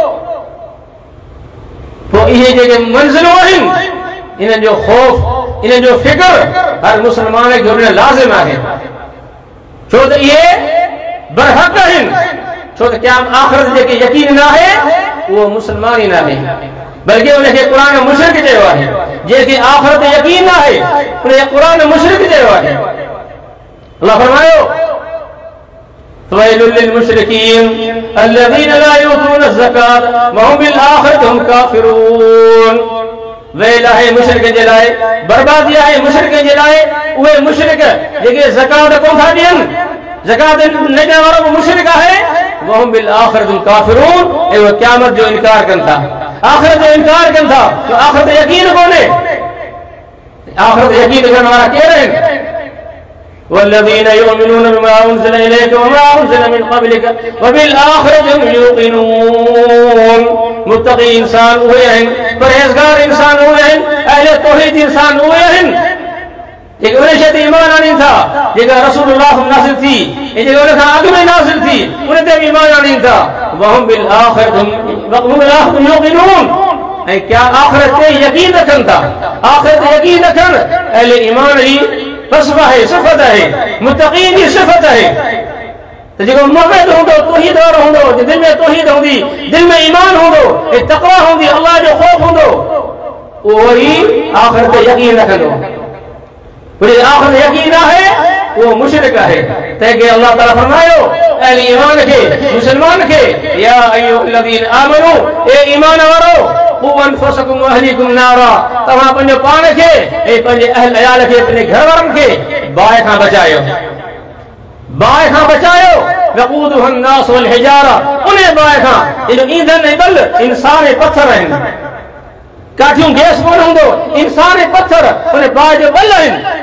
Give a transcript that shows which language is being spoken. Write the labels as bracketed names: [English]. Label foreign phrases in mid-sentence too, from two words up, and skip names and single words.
[Sindhi] पोइ इहे जेके मंज़िलूं आहिनि, इन्हनि जो ख़ौफ़, इन्हनि जो फ़िक्र हर मुस्लमान खे हुन लाज़िम आहे, छो त इहे बरहक़ आहिनि, छो त क़यामत आख़िरत जेके यकीन न आहे उहो मुस्लमान ई न आहे, बल्कि उनखे क़ुर मुशरिक चयो आहे। जंहिंखे आख़िरत यकीन न आहे उनखे क़ुर मुशरिक चयो आहे। [Arabic] अल्लाह फरमायो ويل للمشركين الذين لا يؤتون الزكاة وهم بالآخرة هم كافرون. [Sindhi] वैल आहे मुशरिकनि जे लाइ, बर्बादी आहे मुशरिकनि जे लाइ, उहे मुशरिक जेके ज़कात कोन था ॾियनि, ज़कात न ॾियण वारो मुशरिक आहे, [Arabic] وهم بالآخرة هم كافرون, [Sindhi] ऐं उहे क़यामत जो इनकार कनि था, आख़िरत जो इनकार कनि था, तो आख़िरत यकीन कोन्हे। आख़िरत यकीन करण वारा केर आहिनि? [Arabic] والذين يؤمنون بما أنزل إليك وما أنزل من قبلك وبالآخرة هم يوقنون. [Sindhi] मुत्तक़ी इंसान उहे आहिनि, परहेज़गार इंसान उहे आहिनि, अहले तौहीद इंसान उहे आहिनि जेके उन शइ ते ईमान आणीनि था जेका रसूलुल्लाह नाज़िल थी ऐं जेका उन खां अॻु में नाज़िल थी उन ते बि ईमान आणीनि था। [Arabic] وهم بالآخرة هم يوقنون, [Sindhi] ऐं क्या आख़िरत ते यकीन रखनि था। आख़िरत ते यकीन रखनि अहले ईमान जी वस्फ़ आहे, सिफ़त आहे, मुत्तक़ीन जी सिफ़त आहे। त जेको मुवहिद हूंदो, तौहीद वारो हूंदो, दिलि में तौहीद हूंदी, दिलि में ईमान हूंदो ऐं तक़वा हूंदी, अल्लाह जो ख़ौफ़ हूंदो, उहो ई आख़िरत ते यकीन रखंदो। आख़िरत यकीन आहे वो मुशरिक आहे। तंहिंखे अल्लाह ताला फरमायो अहले ईमान खे, मुसलमान खे, [Arabic] يا أيها الذين آمنوا, [Sindhi] ए ईमान वारो, [Arabic] قوا أنفسكم وأهليكم نارا, [Sindhi] तव्हां पंहिंजो पाण खे ऐं पंहिंजे अहल अयाल खे, पंहिंजे घर वारनि खे बाहि खां बचायो, बाहि खां बचायो। [Arabic] وقودها الناس والحجارة, [Sindhi] उन बाहि खां जो ईंधन ऐं बल इंसान ऐं पत्थर आहिनि, काठियूं गैस कोन हूंदो, इंसान ऐं पत्थर उन बाहि जो बल आहिनि।